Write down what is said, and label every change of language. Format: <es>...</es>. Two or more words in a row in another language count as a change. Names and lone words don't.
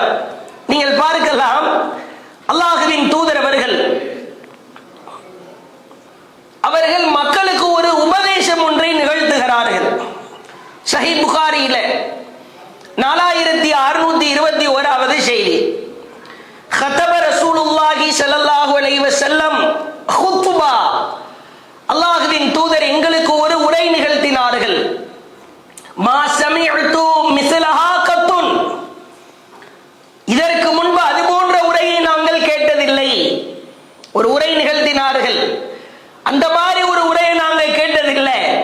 <ta>நீங்கள் பார்க்கலாம், அல்லாஹுவின் தூதர் அவர்கள் மக்களுக்கு ஒரு உபதேசம் ஒன்றை நிகழ்த்துகிறார்கள். சஹீஹ் புகாரியில 4621வது செய்தி,</ta> <ar>خطب رسول الله صلى الله عليه وسلم خطبة,</ar> <ta>அல்லாஹ்வின் தூதர் எங்களுக்கு ஒரு உரை நிகழ்த்தினார்கள்.</ta> <ar>ما سمعت مثلها قط,</ar> <ta>இதற்கு முன்பு அது போன்ற உரையை நாங்கள் கேட்டதில்லை. ஒரு உரை நிகழ்த்தினார்கள், அந்த மாதிரி ஒரு உரையை நாங்கள் கேட்டதில்லை.</ta>